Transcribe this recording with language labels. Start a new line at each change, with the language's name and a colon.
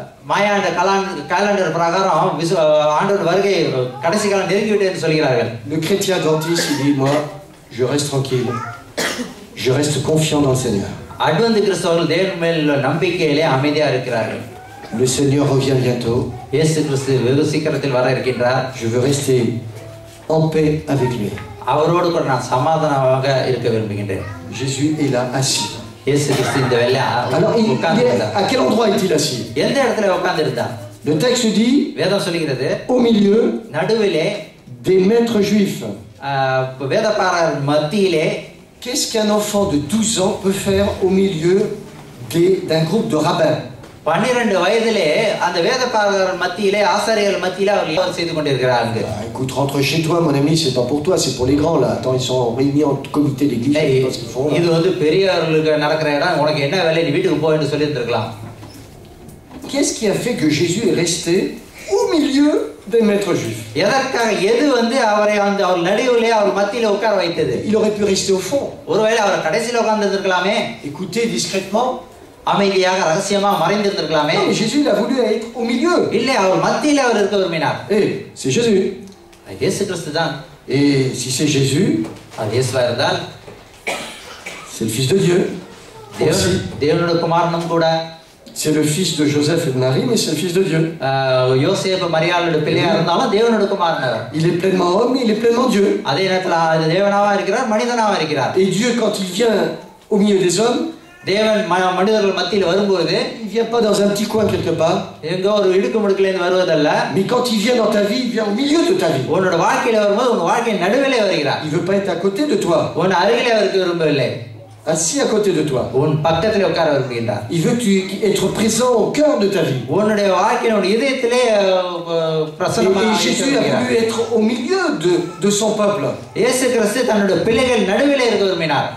Tamil: மாயா இந்த காலண்டர் பிரகாரம் ஆண்டவர் வருகை கடைசி காலம் நெருங்கிவிட்டது என்று சொல்கிறார்கள்.
French: Le chrétien adventiste il dit moi je reste tranquille. Je reste confiant dans le Seigneur.
Tamil: Advent கிறிஸ்தவர்கள் தேவன் மேல் நம்பிக்கையிலே அமைதியா இருக்கிறார்கள்.
French: Le Seigneur revient bientôt.
Tamil: இயேசு கிறிஸ்து வெகு சீக்கிரத்தில் வர இருக்கின்றார்.
French: Je veux rester en paix avec lui.
Tamil: அவரோடு கூட நான் சமாதானமாக இருக்க விரும்புகின்றேன்.
French: Jésus est là assis.
Tamil: இயேசு கிறிஸ்து இந்த வேளையிலே உட்கார்ந்திருந்தார்.
French: À quel endroit est-il assis?
Tamil: எந்த இடத்துல உட்கார்ந்திருந்தார்?
French: Le texte dit
Tamil: வேதம் சொல்கிறது
French: au milieu
Tamil: நடுவிலே
French: des maîtres juifs.
Tamil: வேதபாரர் மத்தியிலே.
French: Qu'est-ce qu'un enfant de 12 ans peut faire au milieu d'un groupe de rabbins?
Tamil: 12 வயதிலே அந்த வேதபாரர் மத்தியிலே ஆசாரியர்கள் மத்தியிலே அவர் செய்து கொண்டிருக்கிறார்கள்.
French: Écoute, rentre chez toi mon ami, c'est pas pour toi, c'est pour les grands là. Attends, ils sont réunis en comité d'église, je sais pas ce qu'ils font.
Tamil: இது வந்து பெரியவர்களுக்கு நடக்கிற இடம், உனக்கு என்ன வேலை நீ வீட்டுக்கு போ என்று சொல்லி இருந்திருக்கலாம்.
French: Qu'est-ce qui a fait que Jésus est resté au milieu des maîtres juifs?
Tamil: எதற்காக எது வந்து அவரை அந்த அவர் நடுவிலே அவர் மத்தியிலே உட்கார வைத்தது?
French: Il aurait pu rester au fond.
Tamil: ஒருவேளை அவர் கடைசில உட்கார்ந்து இருக்கலாமே.
French: Écoutez discrètement.
Tamil: அமைதியாக ரகசியமாக மறைந்து இருந்திருக்கலாமே.
French: Non, mais Jésus il a voulu être au milieu.
Tamil: இல்லை அவர் மத்தியிலே அவர் இருக்க விரும்பினார்.
French: Eh, c'est Jésus.
Tamil: இயேசு கிறிஸ்து தான்.
French: Et si c'est Jésus,
Tamil: அது இயேசுவா இருந்தால்
French: c'est le fils de Dieu.
Tamil: தேவனுடைய குமாரனும் கூட.
French: C'est le fils de Joseph et de Marie, mais c'est le fils de Dieu.
Tamil: யோசேப்பு மரியாளுடைய பிள்ளையா இருந்தாலும் தேவனுடைய குமாரன்.
French: Il est pleinement homme, il est pleinement Dieu.
Tamil: அதே நேரத்தில் தேவனாவா இருக்கிறார், மனிதனாவா இருக்கிறார்.
French: Et Dieu quand il vient au milieu des hommes,
Tamil: தேவன் மனிதர்கள் மத்தியில் வரும்போது
French: il vient pas dans un petit coin quelque part.
Tamil: எங்கோ ஒரு இடுக்கு முடுக்குல இருந்து வருவதல்ல.
French: Mais quand il vient dans ta vie, il vient au milieu de ta vie.
Tamil: உன்னோட வாழ்க்கையில வரும்போது உன் வாழ்க்கையின் நடுவிலே வருகிறார்.
French: Il veut pas être à côté de toi.
Tamil: உன் அருகிலே இருக்க விரும்பவில்லை.
French: Assis à côté de toi.
Tamil: உன் பக்கத்திலே உட்கார விரும்புகிறார்.
French: Il veut être présent au cœur de ta vie.
Tamil: உன்னுடைய வாழ்க்கையின் உன் இதயத்திலே பிரசன்னமாக.
French: Et Jésus a voulu être au milieu de son peuple.
Tamil: இயேசு கிறிஸ்து தன்னுடைய பிள்ளைகள் நடுவிலே இருக்க விரும்பினார்.